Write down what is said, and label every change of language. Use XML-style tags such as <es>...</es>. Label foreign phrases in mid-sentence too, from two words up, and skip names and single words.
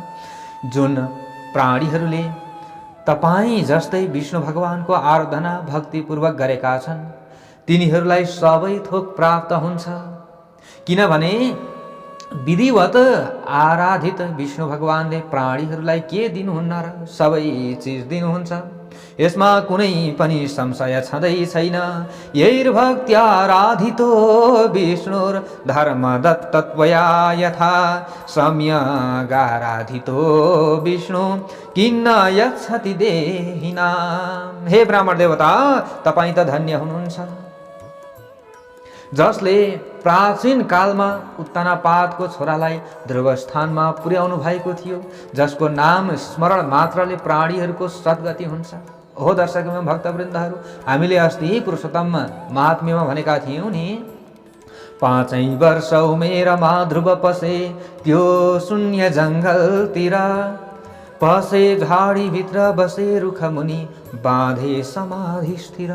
<ne>जुन प्राणीहरूले तपाईं जस्तै विष्णु भगवानको आराधना भक्तिपूर्वक गरेका छन्, तिनीहरूलाई सबै थोक प्राप्त हुन्छ। किनभने विधिवत आराधित विष्णु भगवानले प्राणीहरूलाई के दिनुहुन्न र सबै चिज दिनुहुन्छ। यसमा कुनै पनि संशय छँदै छैन।</ne> <sa>यैर्भक्त्याराधितो विष्णुर धर्मदत्तत्वया यथा सम्यगाराधितो विष्णु किन्न यच्छति देहिनाम।</sa> <ne>हे ब्राह्मण देवता, तपाईं त धन्य हुनुहुन्छ, जसले प्राचीन कालमा उत्तानपादको छोरालाई ध्रुवस्थानमा पुर्याउनु भएको थियो, जसको नाम स्मरण मात्रले प्राणीहरूको सद्गति हुन्छ। हो दर्शक एवं भक्तवृन्दहरू, हामीले अस्ति पुरुषोत्तम महात्म्यमा भनेका थियौँ नि, 5 वर्ष उमेरमा ध्रुव पसे त्यो शून्य जङ्गलतिर, पसे झाडीभित्र बसे रुख मुनि बाँधे समाधि स्थिर।</ne>